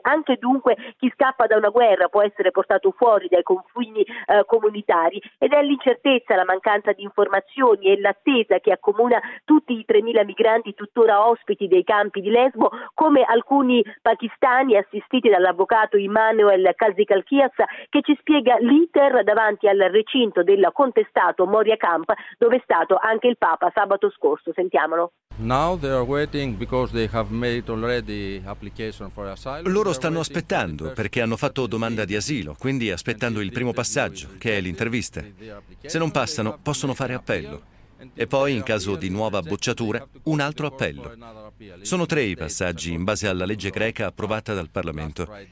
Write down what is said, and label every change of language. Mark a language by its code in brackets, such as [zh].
[it] Anche dunque chi scappa da una guerra può essere portato fuori dai confini comunitari, ed è l'incertezza, la mancanza di informazioni e l'attesa che accomuna tutti i 3.000 migranti tuttora ospiti dei campi di Lesbo, come alcuni pakistani assistiti dall'avvocato Emmanuel Kazikalkias, che ci spiega l'iter davanti al recinto del contestato Moria Camp, dove è stato anche il Papa sabato scorso. Sentiamolo. [en] Now they are waiting because they have made already application for asylum. [it] Loro stanno aspettando perché hanno fatto domanda di asilo, quindi aspettando il primo passaggio, che è l'intervista. Se non passano, possono fare appello. E poi, in caso di nuova bocciatura, un altro appello. Sono tre i passaggi in base alla legge greca approvata dal Parlamento.